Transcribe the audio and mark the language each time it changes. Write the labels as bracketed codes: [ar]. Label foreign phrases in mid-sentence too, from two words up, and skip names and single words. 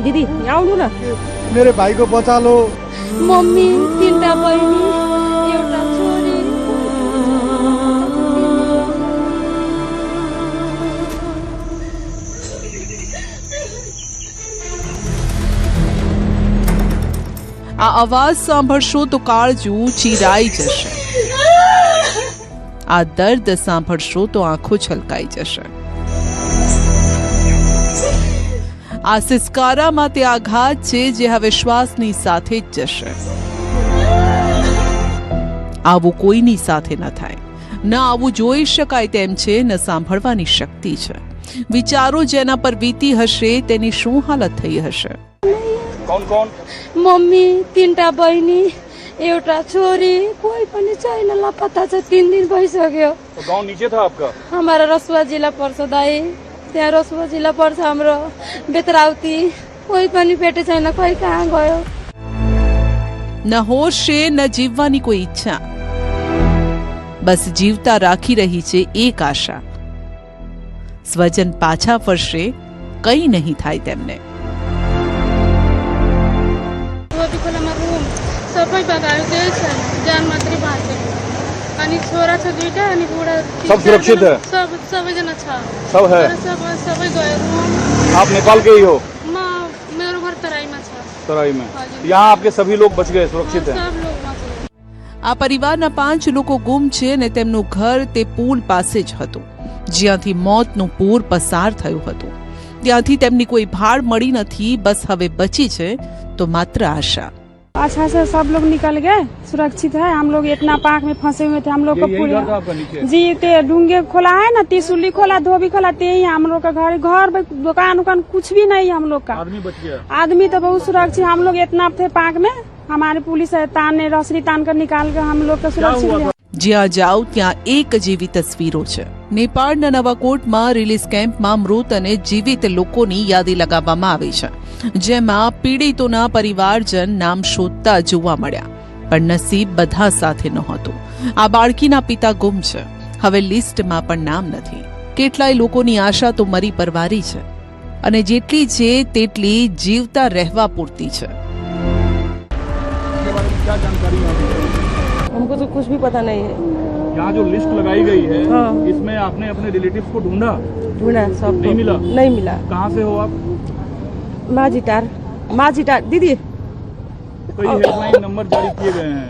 [ne] दीदी यहाँ आउनु न. [hi] मेरे भाई को बचा लो. [ne] मम्मी, तीनटा बहिनी, एउटा छोरी. [gu] આ અવાજ સાંભળશો તો કાળજું ચીરાઈ જશે. આ દર્દ સાંભળશો તો આંખો છલકાઈ જશે. આ સિસકારામાં તે આઘાત છે જે હવે શ્વાસની સાથે જ જશે. આવું કોઈની સાથે ન થાય. ન આવું જોઈ શકાય તેમ છે, ન સાંભળવાની શક્તિ છે. વિચારો જેના પર વીતી હશે તેની શું હાલત થઈ હશે. [hi] कौन कौन? [ne] मम्मी, तीनटा बहिनी, एउटा छोरी, कोही पनि छैन. लापता छ. 3 दिन भइसक्यो. [hi] तो गांव नीचे था आपका? [ne] हमारा रसुवा जिल्ला पर्छ दाई. त्यहाँ रसुवा जिल्ला पर्छ हाम्रो बेतराउती. कोही पनि भेटे छैन. कोही कहाँ गयो. [gu] ન હોશ છે, ન જીવવાની કોઈ ઈચ્છા. બસ જીવતા રાખી રહી છે એક આશા. સ્વજન પાછા ફરશે, કંઈ નહીં થાય તેમને. [ne] खोलामा रुम सबै बगायो, केही छैन. ज्यान मात्रै बाँचेको. अनि छोरा छ 2टा अनि बुढा. [hi] सब सुरक्षित है? [ne] सबैजना छ. [hi] सब है? [ne] सबै गयो रुम. [hi] आप नेपाल के ही हो? [ne] मेरो घर तराईमा छ. [hi] तराई में. यहाँ आपके सभी लोग बच गए, सुरक्षित है? सब लोग बच गए. [gu] આ પરિવારના 5 લોકો ગુમ છે અને તેમનું ઘર તે પુલ પાસે જ હતું જ્યાંથી મોતનું પૂર પસાર થયું હતું. ત્યાંથી તેમની કોઈ ભાળ મળી નથી. બસ હવે બચી છે તો માત્ર આશા. [hi] अच्छा से सब लोग निकल गए, सुरक्षित है. हम लोग इतना पाक में फंसे हुए थे. हम लोग को पूरे जी ते डूंगे खोला है ना, त्रिशूली खोला, धोबी खोला, ते ही हम लोग का घर दुकान उकान कुछ भी नहीं हम लोग का. आदमी बच गया? आदमी तो बहुत सुरक्षित. हम लोग इतना थे पाक में, हमारे पुलिस तान ने रसरी तान कर निकाल कर हम लोग का सुरक्षित. [gu] જ્યાં જાઓ ત્યાં એક જેવી તસવીરો છે. નેપાળના નવાકોટમાં રિલીઝ કેમ્પમાં મૃત અને જીવિત લોકોની યાદી લગાવવામાં આવી છે, જેમાં પીડિતોના પરિવારજન નામ શોધતા જોવા મળ્યા. પણ નસીબ બધા સાથે નહોતું. આ બાળકીના પિતા ગુમ છે. હવે લિસ્ટમાં પણ નામ નથી. કેટલાય લોકોની આશા તો મરી પરવારી છે અને જેટલી છે તેટલી જીવતા રહેવા પૂરતી છે. [hi] हमको तो कुछ भी पता नहीं है. यहाँ जो लिस्ट लगाई गई है, हाँ. इसमें आपने अपने रिलेटिव्स को ढूंढा? सब. नहीं मिला? नहीं मिला. कहाँ से हो आप? माझीटार दीदी. कोई हेल्पलाइन नंबर जारी किए गए हैं?